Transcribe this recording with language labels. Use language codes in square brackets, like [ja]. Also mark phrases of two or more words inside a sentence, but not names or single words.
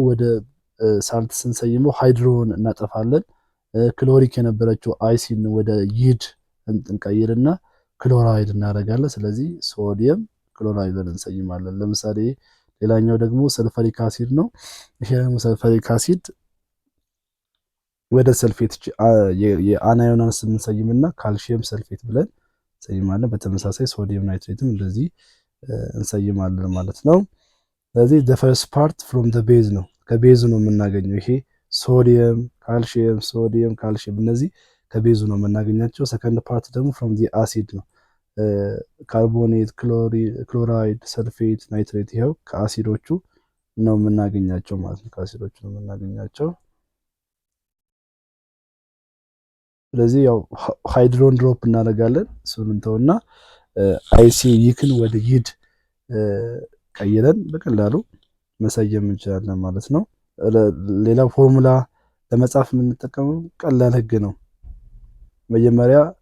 [am] ወደ ሳልት ስንሰይመው ሃይድሮን እናጠፋለን። ክሎሪክ የነበረችው አይሲን ወደ ይድ እንቀይርና ክሎራይድ እናደርጋለን። ስለዚህ [en] sodium chloride [am] ብለን እንሰይማለን። ለምሳሌ ሌላኛው ደግሞ [en] sulfuric acid [am] ነው። ይሄ ደግሞ [en] sulfuric acid [am] ወደ ሰልፌት የአናዮናን ስንሰይምና [en] calcium sulfate [am] ብለን እንሰይማለን። በተመሳሳይ [en] sodium nitrate [am] እንደዚህ እንሰይማለን ማለት ነው። ስለዚህ [en] the first part from the base [am] ነው፣ ከቤዙ ነው የምናገኘው። ይሄ [en] sodium calcium፣ sodium calcium፣ [am] እነዚህ ከቤዙ ነው የምናገኛቸው። [en] second part [am] ደግሞ [en] from the acid [am] ነው፣ ካርቦኔት፣ ክሎራይድ፣ ሰልፌት፣ ናይትሬት፣ ይኸው ከአሲዶቹ ነው የምናገኛቸው ማለት ነው። ከአሲዶቹ ነው የምናገኛቸው። ስለዚህ ያው ሃይድሮን ድሮፕ እናደርጋለን። እሱን እንተውና አይሲ ይክን ወደ ይድ ቀይረን በቀላሉ መሰየም እንችላለን ማለት ነው። ሌላው ፎርሙላ ለመጻፍ የምንጠቀመው ቀላል ህግ ነው። መጀመሪያ